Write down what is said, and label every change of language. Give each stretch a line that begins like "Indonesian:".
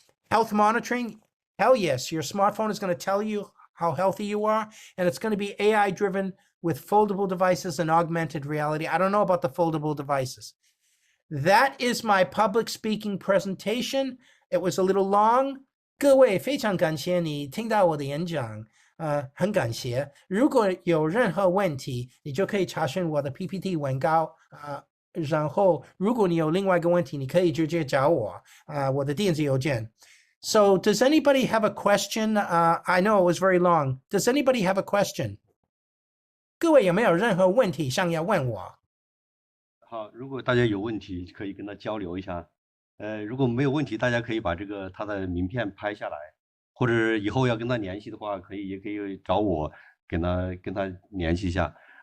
English: Health monitoring, hell yes, your smartphone is going to tell you how healthy you are, and it's going to be AI-driven with foldable devices and augmented reality. I don't know about the foldable devices. That is my public speaking presentation. It was a little long.
Chinese: 各位非常感谢你听到我的演讲，很感谢。如果有任何问题，你就可以查询我的 PPT 文稿，然后如果你有另外一个问题，你可以直接找我，我的电子邮件。
English: So does anybody have a question? I know it was very long. Does anybody have a question?
Chinese: 各位有没有任何问题想要问我？好，如果大家有问题，可以跟他交流一下。如果没有问题，大家可以把他的名片拍下来，或者以后要跟他联系的话，也可以找我跟他联系一下。